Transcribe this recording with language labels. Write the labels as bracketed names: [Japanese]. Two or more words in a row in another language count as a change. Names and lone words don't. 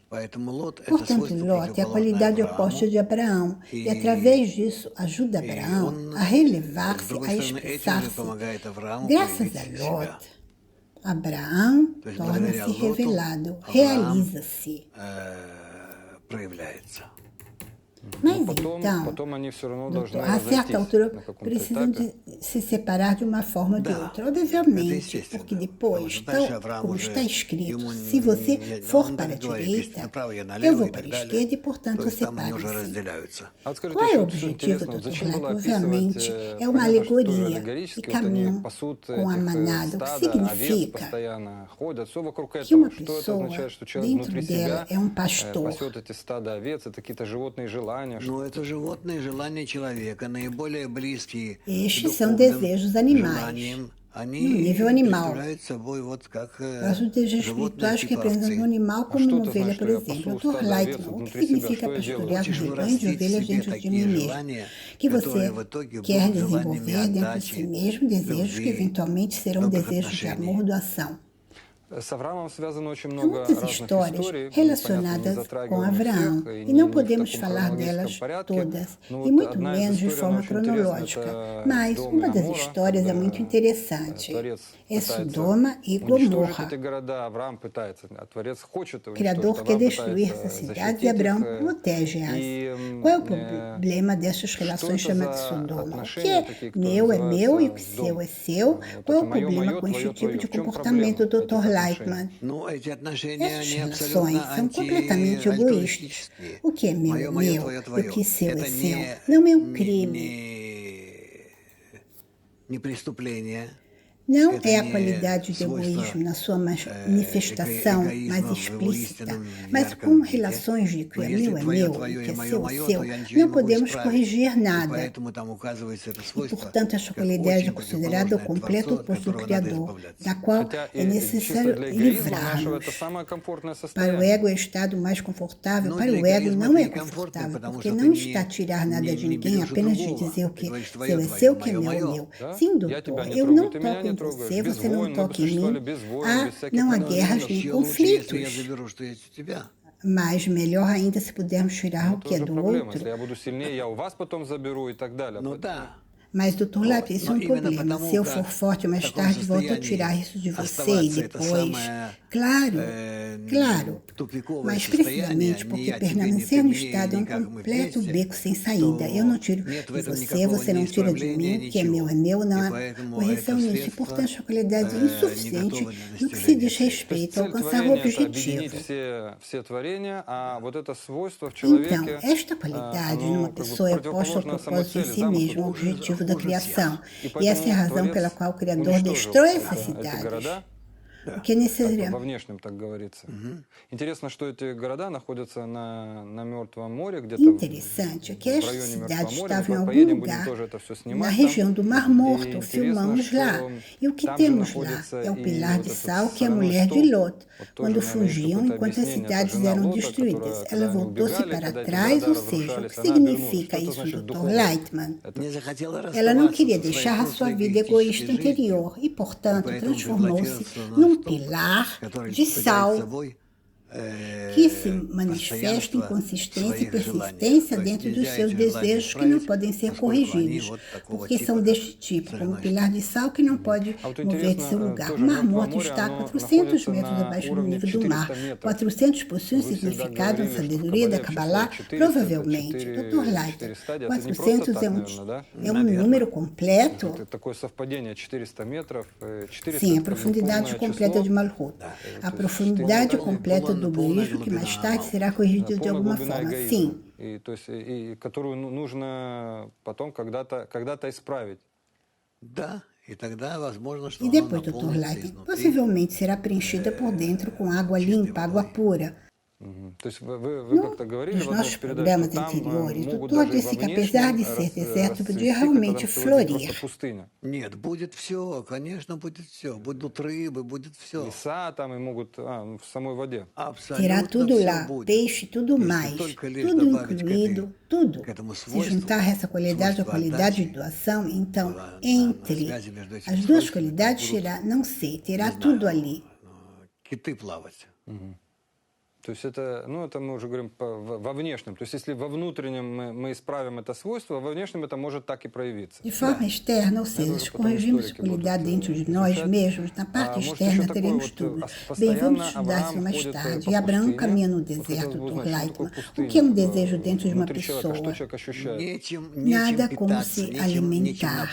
[Portuguese] Portanto, Lot é a qualidade oposta de Abraão, e através disso ajuda Abraão a relevar-se, a expressar-se. Graças a Lot, Abraão torna-se revelado, realiza-se. Mas [Russian] Потом, [Portuguese] então, [Russian] потом они все равно [Portuguese] doutor, [Russian] должны [Portuguese] a certa [Russian] разойтись [Portuguese] altura [Russian] на каком-то [Portuguese] precisam [Russian] этапе. [Portuguese] de se separar de uma forma ou de [Russian] Да, [Portuguese] outra. [Russian] это [Portuguese] Obviamente, [Russian] естественно. [Portuguese] porque [Russian] Потому [Portuguese] depois, [Russian] что дальше Авраам [Portuguese] como está [Russian] уже, [Portuguese] escrito, [Russian] ему [Portuguese] se você for [Russian] он [Portuguese] para a [Russian] так говорит, если [Portuguese] direita, [Russian] направо, я [Portuguese] eu [Russian] налево [Portuguese] vou [Russian] и [Portuguese] para a [Russian] так далее. [Portuguese] esquerda e, [Russian] То [Portuguese] portanto, [Russian] есть там они уже [Portuguese] separem-se. [Russian] разделяются. А вот скажите [Portuguese] Qual é [Russian] еще [Portuguese] o [Russian] вот что [Portuguese] objetivo, [Russian] интересно, вот [Portuguese] doutor [Russian] зачем [Portuguese] Leite? [Russian] было описывать, [Portuguese] Obviamente, é uma [Russian] понятно, что тоже [Portuguese] alegoria e [Russian] аллегорически, вот они [Portuguese] caminham [Russian] пасут [Portuguese] com a [Russian] этих [Portuguese] manada, o que [Russian] стада, овец [Portuguese] significa [Russian] постоянно, ходят, все вокруг [Portuguese] que uma [Russian] этого. Что это [Portuguese] pessoa, [Russian] означает, что человек [Portuguese] dentro [Russian] внутри [Portuguese] dela, [Russian] себя [Portuguese] é um pastor. [Russian] пасет эти стада овец, это какие-то животные желания, Но это животные желания человека, наиболее близкие к [Portuguese] Estes são [Russian] духовным [Portuguese] desejos animais, [Russian] желаниям. [Portuguese] no [Russian] Они [Portuguese] nível animal. [Russian] представляют собой вот как [Portuguese] Mas os desejos [Russian] животные [Portuguese] espirituais que [Russian] типа [Portuguese] representam o [Russian] овцы. [Portuguese] animal [Russian] А [Portuguese] como [Russian] что [Portuguese] uma [Russian] это [Portuguese] ovelha, [Russian] значит, [Portuguese] por [Russian] что я [Portuguese] exemplo. [Russian] пасу [Portuguese] Dr. [Russian] стадо овец [Portuguese] Lightman, o que [Russian] внутри себя? [Portuguese] significa [Russian] Что я делаю? [Portuguese] pastorear um [Russian] Хочешь [Portuguese] rebanho de [Russian] вырастить в [Portuguese] ovelhas [Russian] себе [Portuguese] dentro de [Russian] такие [Portuguese] mim mesmo? [Russian] желания, [Portuguese] Que [Russian] которые [Portuguese] você [Russian] в итоге [Portuguese] quer [Russian] будут желаниями [Portuguese] desenvolver dentro de si [Russian] отдачи, [Portuguese] mesmo desejos que [Russian] любви, [Portuguese] eventualmente serão [Russian] добрых [Portuguese] desejos de [Russian] отношений. [Portuguese] amor, doação. [Russian] С Авраамом связано очень [Portuguese] Há [Russian] много [Portuguese] muitas [Russian] разных [Portuguese] histórias [Russian] историй, мы, понятно, не [Portuguese] relacionadas com [Russian] затрагиваем их [Portuguese] Abraão [Russian] всех, и [Portuguese] e [Russian] не, [Portuguese] não [Russian] не в [Portuguese] podemos [Russian] таком [Portuguese] falar [Russian] хронологическом [Portuguese] delas [Russian] порядке. [Portuguese] todas, [Russian] Но [Portuguese] e [Russian] вот [Portuguese] muito [Russian] одна из [Portuguese] menos de [Russian] историй, она [Portuguese] forma [Russian] очень интересна, [Portuguese] cronológica. [Russian] это [Portuguese] Mas [Russian] Содом и [Portuguese] uma das [Russian] Гоморра, [Portuguese] histórias é muito [Russian] когда [Portuguese] interessante. [Russian] Творец [Portuguese] É [Russian] пытается [Portuguese] Sodoma e [Russian] уничтожить [Portuguese] Gomorra. [Russian] эти города, Авраам пытается, а Творец хочет [Portuguese] O [Russian] уничтожить, [Portuguese] Criador quer [Russian] Авраам [Portuguese] destruir [Russian] пытается [Portuguese] essas cidades e [Russian] защитить их. [Portuguese] Abraão protege-as. [Russian] И [Portuguese] Qual é o problema dessas [Russian] что [Portuguese] relações [Russian] это [Portuguese] chamadas [Russian] за [Portuguese] Sodoma? O que [Russian] отношения [Portuguese] é [Russian] такие, которые [Portuguese] meu é meu e o que [Russian] называются [Portuguese] seu [Russian] дом? [Portuguese] é seu? [Russian] Вот [Portuguese] Qual é [Russian] это [Portuguese] o [Russian] мое, [Portuguese] problema [Russian] мое, [Portuguese] com este [Russian] твое, [Portuguese] tipo [Russian] твое. [Portuguese] de [Russian] В чем [Portuguese] comportamento, [Russian] проблема этих [Portuguese] Dr. [Russian] отношений? [Portuguese] Lightman? [Russian] Но эти отношения, [Portuguese] Essas [Russian] они [Portuguese] relações [Russian] абсолютно [Portuguese] são completamente egoístas. [Russian] антиальтруистические. [Portuguese] O que é meu é [Russian] Мое, [Portuguese] meu [Russian] твое, [Portuguese] e o [Russian] твое. [Portuguese] que seu é [Russian] Это [Portuguese] seu. Não é um [Russian] не, [Portuguese] crime. [Russian] не преступление. [Portuguese] Não [Russian] Это [Portuguese] é a [Russian] не [Portuguese] qualidade do [Russian] свойство [Portuguese] egoísmo na sua manifestação mais [Russian] эгоизма в его [Portuguese] explícita, [Russian] истинном [Portuguese] mas [Russian] ярком [Portuguese] com [Russian] виде. [Portuguese] relações de que [Russian] Но [Portuguese] é [Russian] если [Portuguese] meu é [Russian] твое, [Portuguese] meu e [Russian] твое [Portuguese] que [Russian] и [Portuguese] é [Russian] мое, [Portuguese] seu é [Russian] мое, [Portuguese] seu, [Russian] то я ничего не [Portuguese] não [Russian] могу [Portuguese] podemos [Russian] исправить. [Portuguese] corrigir [Russian] И [Portuguese] nada. [Russian] поэтому там указывается это [Portuguese] E, [Russian] свойство, [Portuguese] portanto, esta [Russian] как [Portuguese] qualidade é [Russian] очень [Portuguese] considerada o [Russian] противоположное [Portuguese] completo [Russian] Творцу, от [Portuguese] oposto do [Russian] которого надо [Portuguese] Criador, [Russian] избавляться. [Portuguese] da qual [Russian] Хотя [Portuguese] é [Russian] и чисто [Portuguese] necessário [Russian] для эгоизма нашего [Portuguese] livrar-nos. [Russian] это самое комфортное [Portuguese] Para o [Russian] состояние. [Portuguese] ego é o estado mais confortável, [Russian] Но [Portuguese] para [Russian] для [Portuguese] o ego [Russian] эгоизма [Portuguese] não [Russian] это [Portuguese] é [Russian] некомфортно, [Portuguese] confortável, [Russian] потому [Portuguese] porque [Russian] что ты [Portuguese] não está a [Russian] не, [Portuguese] tirar nada de [Russian] не [Portuguese] ninguém, [Russian] берешь у [Portuguese] apenas de [Russian] другого. [Portuguese] dizer o [Russian] Ты [Portuguese] que [Russian] говоришь, [Portuguese] seu [Russian] твое, [Portuguese] é [Russian] твое, [Portuguese] seu, que é [Russian] мое, [Portuguese] meu é [Russian] мое. [Portuguese] meu. [Russian] Да? [Portuguese] Sim, [Russian] Я тебя [Portuguese] doutor, [Russian] не [Portuguese] eu [Russian] трогаю, [Portuguese] não [Russian] ты меня [Portuguese] toco [Russian] не [Portuguese] em [Russian] трогаешь. [Portuguese] você, [Russian] Без [Portuguese] você não [Russian] войн, мы бы [Portuguese] toca em [Russian] существовали [Portuguese] mim. [Russian] без войн, [Portuguese] Ah, [Russian] без всяких [Portuguese] não há [Russian] конфликтов. [Portuguese] guerras nem [Russian] Еще лучше, если я [Portuguese] conflitos. [Russian] заберу, что есть у тебя. [Portuguese] Mas melhor ainda se pudermos tirar [Russian] Ну, [Portuguese] o [Russian] это [Portuguese] que é [Russian] уже [Portuguese] do [Russian] проблема. [Portuguese] outro. [Russian] Если я буду сильнее, я у вас потом заберу и так далее. Ну Поэтому да. [Portuguese] Mas, doutor Lápis, isso é [Russian] Но [Portuguese] um [Russian] именно [Portuguese] problema. [Russian] потому, [Portuguese] Se eu [Russian] как [Portuguese] for forte [Russian] в [Portuguese] mais [Russian] таком [Portuguese] tarde, volto a [Russian] состоянии [Portuguese] tirar isso de você e [Russian] оставаться, это [Portuguese] depois. [Russian] самое [Portuguese] Claro, claro. [Russian] тупиковое [Portuguese] Mas [Russian] состояние, [Portuguese] precisamente [Russian] ни [Portuguese] porque [Russian] я тебе, ни [Portuguese] permanecer [Russian] ты [Portuguese] no [Russian] мне, [Portuguese] estado é [Russian] ни [Portuguese] um [Russian] как мы [Portuguese] completo [Russian] вместе, [Portuguese] beco sem saída. Eu não [Russian] то [Portuguese] tiro [Russian] нет в [Portuguese] de [Russian] этом [Portuguese] você, [Russian] никакого [Portuguese] você [Russian] ни [Portuguese] não tira de [Russian] исправления, [Portuguese] mim, o que é [Russian] ничего. [Portuguese] meu, não [Russian] И [Portuguese] há [Russian] поэтому [Portuguese] correção [Russian] это [Portuguese] nisso. E, [Russian] средство [Portuguese] portanto, a qualidade é [Russian] не [Portuguese] insuficiente [Russian] готово для [Portuguese] no que se [Russian] достижения [Portuguese] diz [Russian] цели. То есть [Portuguese] respeito a [Russian] цель [Portuguese] alcançar o [Russian] творения – это объединить [Portuguese] objetivo. [Russian] все творения, а вот это свойство в [Portuguese] Então, [Russian] человеке, [Portuguese] esta qualidade numa [Russian] оно как бы [Portuguese] pessoa é oposta ao [Russian] противоположно самой [Portuguese] propósito em [Russian] цели, [Portuguese] si [Russian] замыслу [Portuguese] mesmo, ao [Russian] Творца. [Portuguese] objetivo da [Russian] хуже [Portuguese] criação. [Russian] И [Portuguese] E essa é a [Russian] поэтому [Portuguese] razão pela [Russian] Творец [Portuguese] qual o Criador [Russian] уничтожил [Portuguese] destrói essas [Russian] эти [Portuguese] cidades. [Russian] города, [Portuguese] O que é [Russian] как бы [Portuguese] necessário. [Russian] во внешнем так говорится. Интересно, что эти города находятся на Мертвом море, где-то [Portuguese] Interessante é que [Russian] в [Portuguese] estas [Russian] районе Мертвого [Portuguese] cidades [Russian] моря. [Portuguese] estavam em [Russian] Мы [Portuguese] algum [Russian] поедем, будем [Portuguese] lugar [Russian] тоже это все [Portuguese] na [Russian] снимать [Portuguese] região do [Russian] там. [Portuguese] Mar [Russian] И [Portuguese] Morto. [Russian] интересно, [Portuguese] Filmamos lá. [Russian] что [Portuguese] E o que [Russian] там же [Portuguese] temos lá [Russian] находится [Portuguese] é o [Russian] и [Portuguese] pilar [Russian] вот [Portuguese] de [Russian] этот [Portuguese] sal que a [Russian] соляной [Portuguese] mulher de [Russian] столб. [Portuguese] Lot, [Russian] Вот тоже, [Portuguese] quando [Russian] наверное, есть [Portuguese] fugiam [Russian] какое-то [Portuguese] enquanto as [Russian] объяснение. Это [Portuguese] cidades [Russian] жена [Portuguese] eram [Russian] Лота, [Portuguese] destruídas. [Russian] которая, [Portuguese] Ela [Russian] когда они [Portuguese] voltou-se [Russian] убегали, [Portuguese] para [Russian] когда эти [Portuguese] trás, [Russian] города [Portuguese] ou seja, o [Russian] разрушались, [Portuguese] que [Russian] она обернулась. [Portuguese] significa [Russian] Что это [Portuguese] isso, [Russian] значит [Portuguese] Dr. [Russian] духовность? [Portuguese] Lightman? [Russian] Это Не захотела [Portuguese] Ela não [Russian] расставаться [Portuguese] queria [Russian] со своей [Portuguese] deixar a sua [Russian] прошлой [Portuguese] vida egoísta [Russian] эгоистической жизнью, [Portuguese] anterior e, portanto, [Russian] поэтому [Portuguese] transformou-se [Russian] превратился [Portuguese] num [Russian] на столб, [Portuguese] pilar [Russian] который [Portuguese] de [Russian] представляет [Portuguese] sal [Russian] собой [Portuguese] que se manifesta em [Russian] постоянство [Portuguese] consistência e [Russian] своих желаний. [Portuguese] persistência [Russian] То есть [Portuguese] dentro dos [Russian] нельзя [Portuguese] seus [Russian] эти желания [Portuguese] desejos que não [Russian] исправить, [Portuguese] podem ser [Russian] поскольку они [Portuguese] corrigidos, [Russian] вот такого [Portuguese] porque [Russian] типа, [Portuguese] são [Russian] как [Portuguese] deste tipo, como [Russian] соляной [Portuguese] pilar de sal que não pode [Russian] А вот [Portuguese] mover de seu [Russian] интересно, [Portuguese] lugar. O [Russian] тоже [Portuguese] Mar [Russian] Мертвое [Portuguese] Morto [Russian] море, [Portuguese] está a [Russian] оно [Portuguese] 400 [Russian] находится [Portuguese] metros [Russian] на [Portuguese] abaixo do [Russian] уровне [Portuguese] nível do mar. [Russian] 400 метров. [Portuguese] 400 possui um [Russian] Вы всегда [Portuguese] significado na [Russian] говорили, что в [Portuguese] sabedoria da [Russian] Кабале в числе [Portuguese] Kabbalah? [Russian] 400 это [Portuguese] Provavelmente. [Russian] 4 [Portuguese] Dr. Light, [Russian] стадии. Это не просто [Portuguese] 400 [Russian] так, [Portuguese] é [Russian] наверное, да? [Portuguese] número completo? [Russian] Это такое совпадение 400 метров. 400 [Portuguese] Sim, a [Russian] это как бы [Portuguese] profundidade [Russian] полное [Portuguese] completa [Russian] число. [Portuguese] de Malhut. A [Russian] то есть [Portuguese] profundidade [Russian] полная- [Portuguese] completa do egoísmo que mais tarde será corrigido de [Russian] полная [Portuguese] alguma [Russian] глубина [Portuguese] forma. [Russian] эгоизма. [Portuguese] Sim, [Russian] И, то есть, и которую нужно потом когда-то исправить. Да, и тогда возможно, что [Portuguese] e [Russian] оно [Portuguese] depois, Dr. [Russian] наполнится [Portuguese] Light, [Russian] изнутри. [Portuguese] possivelmente será preenchida por dentro com água limpa, água pura. [Russian] То есть вы как-то говорили [Portuguese] Nos [Russian] в одной [Portuguese] nossos [Russian] из передач, [Portuguese] programas [Russian] что там [Portuguese] anteriores, [Russian] могут [Portuguese] doutor [Russian] даже и [Portuguese] disse [Russian] во [Portuguese] que apesar de [Russian] внешнем [Portuguese] ser deserto, podia [Russian] расцвести, [Portuguese] realmente [Russian] когда там будет [Portuguese] florir. [Russian] просто пустыня. Нет, будет все, конечно, будет все. Будут рыбы, будет все. Леса там и могут в самой воде. [Portuguese] Terá [Russian] Абсолютно [Portuguese] tudo [Russian] все [Portuguese] lá, [Russian] будет. [Portuguese] peixe, tudo [Russian] Если [Portuguese] mais, [Russian] только лишь [Portuguese] tudo [Russian] добавить [Portuguese] incluído, tudo. [Russian] к этому [Portuguese] Se [Russian] свойству, [Portuguese] juntar essa qualidade à [Russian] свойству [Portuguese] qualidade de [Russian] отдачи, [Portuguese] doação, então, [Russian] на [Portuguese] entre [Russian] связи между этими [Portuguese] as duas [Russian] свойствами [Portuguese] qualidades [Russian] будут, [Portuguese] terá, não sei, terá [Russian] не [Portuguese] tudo [Russian] знаю, [Portuguese] ali. [Russian] киты плавать. То есть это, ну, это мы уже говорим во внешнем. То есть если во внутреннем мы исправим это свойство, во внешнем это может так и проявиться. [Portuguese] De forma externa, ou seja, se corrigirmos essa qualidade dentro de nós mesmos, na parte externa teremos tudo. Bem, vamos estudar isso mais tarde. E Abraão caminha no deserto, Dr. Leitman. O que é um desejo dentro de uma pessoa? Nada como se alimentar.